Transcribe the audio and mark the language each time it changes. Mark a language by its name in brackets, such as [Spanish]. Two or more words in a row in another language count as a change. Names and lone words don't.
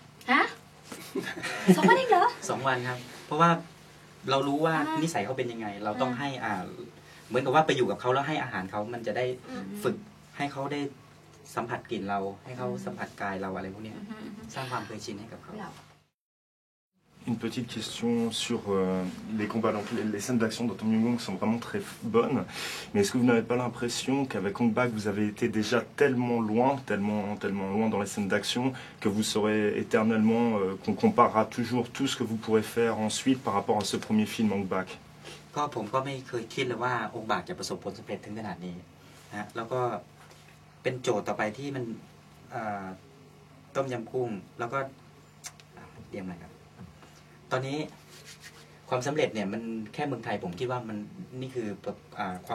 [Thai] 2 วันเองเหรอ 2 วันครับเพราะว่าเรารู้ว่านิสัยเขาเป็นยังไงเราต้องให้เหมือนกับว่าไปอยู่กับเขาแล้วให้อาหารเขามันจะได้ฝึกให้เขาได้สัมผัสกลิ่นเราให้เขาสัมผัสกายเราอะไรพวกเนี้ยสร้างความเคยชินให้กับเขา [French] Une petite question sur les combats, donc les scènes d'action dans Tom Yum-goong sont vraiment très bonnes, mais est-ce que vous n'avez pas l'impression qu'avec Ong Bak vous avez été déjà tellement loin dans les scènes d'action que vous serez éternellement, qu'on comparera toujours tout ce que vous pourrez faire ensuite par rapport à ce premier film Ong Bak? [Thai] ก็ผมก็ไม่เคยคิดเลยว่าองค์บากจะประสบผลสำเร็จถึงขนาดนี้นะแล้วก็เป็นโจทย์ต่อไปที่มันต้มยำกุ้งแล้วก็เตรียมอะไรครับตอนนี้ความสำเร็จเนี่ยมันแค่เมืองไทยผมคิดว่ามันนี่คือความ